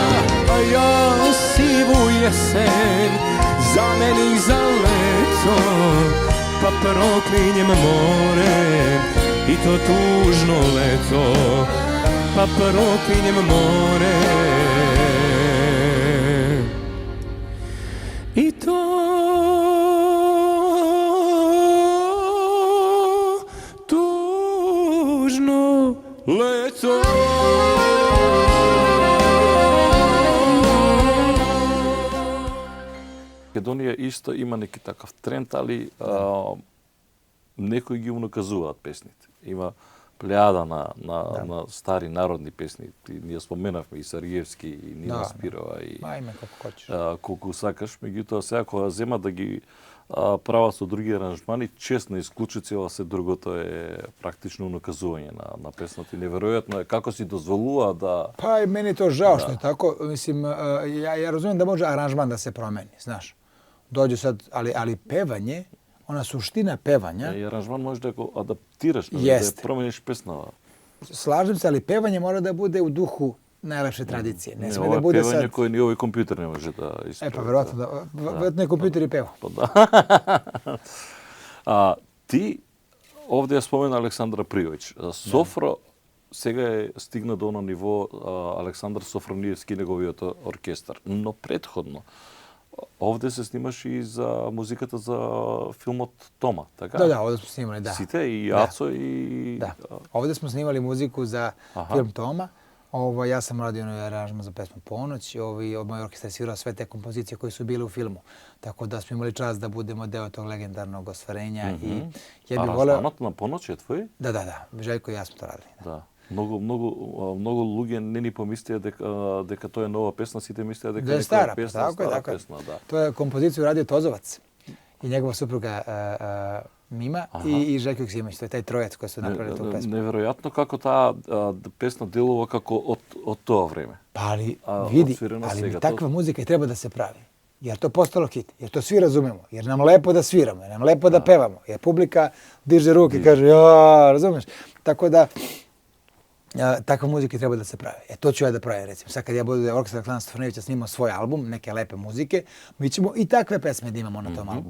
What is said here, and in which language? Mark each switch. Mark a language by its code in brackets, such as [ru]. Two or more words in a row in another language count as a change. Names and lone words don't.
[sr] a ja sivu jesen zamenih za leto, pa proklinjem more i to tužno leto, pa proklinjem more i to tužno leto. [mk] Македонија исто има [sr] неки такав тренд, али [mk] некои ги унаказуваат песните. Има плејада на стари народни песни. Ние споменавме и Сариевски, и Нина Спирова, и [sr] Ајме како хочеш. [mk] колку сакаш. Меѓутоа, сега кога зема да ги прават со други аранжмани, чест на исклучици, ова се другото е практично унаказување на песната. И неверојатно е како си дозволува да... [sr] Па и мени то жао што е тако. Мислим, ја разумем да може аранжман да се промени, знаеш. Доđe sad, ali pevanje, ona suština pevanja... [mk] И аранжман може да го адаптираш, да [sr] Jeste. [mk] промениш песнава. [sr] Slažem se, ali pevanje mora da bude u duhu najlepše tradicije. Ne sme [mk] ова [sr] da bude [mk] певање [sr] sad... [mk] кој ни овој компјутер не може да исправи. [sr] Pa verovatno da... Verovatno je kompjuter i peva. [mk] Па да. Ти овде ја спомена Александра Пријовиќ. Софро сега е стигна до оно ниво Александар Софрониевски, неговиот оркестар. Но предходно овде се снимаше и за музиката за филмот Тома, така? [sr] Da, ovdje smo snimali, da. [mk] Сите, и Ацо, и... [sr] Da. Ovdje smo snimali muziku za film Toma. Ja sam radio onaj aranžman za pesmu Ponoć. Moj orkestar je svirao sve te kompozicije koje su bile u filmu. Tako da smo imali čast da budemo deo tog legendarnog ostvarenja. I ja bih voleo... [mk] Aranžmanот на Поноć е твој? [sr] Da. Željko i ja smo to radili. [mk] Да. Многу луѓе не ни помислија дека тоа е нова песна, сите мислеа дека [sr] je [mk] е [sr] stara, [mk] песна, [sr] tako je. [mk] песна, да. [sr] To je kompoziciju radio Tozovac i njegova supruga Mima i Željko Joksimović. To je taj trojac koji su napravili tu pesmu. [mk] Неверојатно како таа песна делува како од тоа време. [sr] Pa ali vidi, odsvirano ali [mk] сега, [sr] takva muzika i treba da se pravi. Jer to postalo hit, jer to svi razumemo, jer nam lepo da sviramo, jer nam lepo da pevamo, jer publika diže ruke i kaže ja, razumeš? Tako da takva muzika treba da se pravi. To ću ja da pravim, recimo. Sad kad ja budu orkestar Aleksanra Sofonjevića snimao svoj album, neke lepe muzike, mi ćemo i takve pesme da imamo na tom albumu.